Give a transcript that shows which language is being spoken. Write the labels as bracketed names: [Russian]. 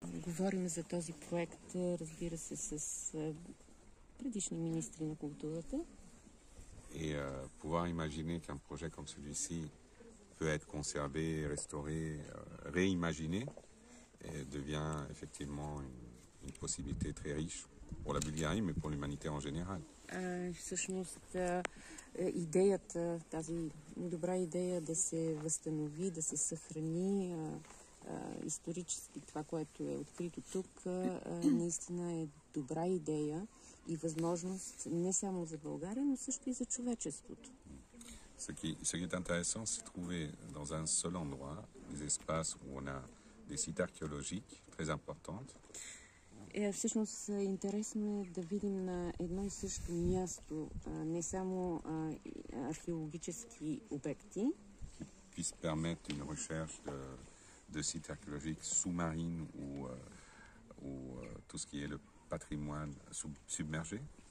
[Bulgarian] говорим за този проект, разбира се, с предишни министри на културата. [French] Et pouvoir imaginer qu'un projet comme celui-ci peut être conservé, restauré, réimaginé, et devient effectivement une possibilité très riche pour la Bulgarie, mais pour l'humanité en général. [Bulgarian] Всъщност идеята, тази добра идея да се възстанови, да се съхрани исторически това, което е открито тук, наистина е добра идея и възможност не само за България, но също и за човечеството. [French] Ce qui est intéressant, c'est de trouver dans un seul endroit des espaces où on a des sites archéologiques très importants. [Bulgarian] Всъщност интересно е да видим на едно и също място не само археологически обекти, [French] qui puissent permettre une recherche de sites archéologiques sous-marines ou tout ce qui est le patrimoine submergé.